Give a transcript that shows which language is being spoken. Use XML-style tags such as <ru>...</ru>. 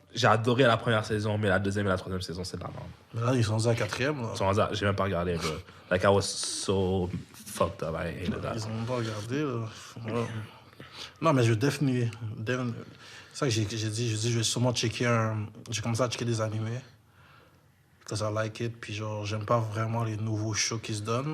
<fr>J'ai adoré la première saison, mais la deuxième et la troisième saison, c'est de la merde. Mais là, ils sont rendus à la quatrième. Là. J'ai même pas regardé, bro.</fr> <en>Like, I was so fucked up. I hated that.</en> <fr>Ils ont pas regardé. Là. Ouais. Non, mais je vais définir. C'est ça que j'ai dit. Je vais sûrement checker J'ai commencé à checker des animés. Parce que</fr> <en>I like it.</en> <fr>Puis genre, j'aime pas vraiment les nouveaux shows qui se donnent.</fr>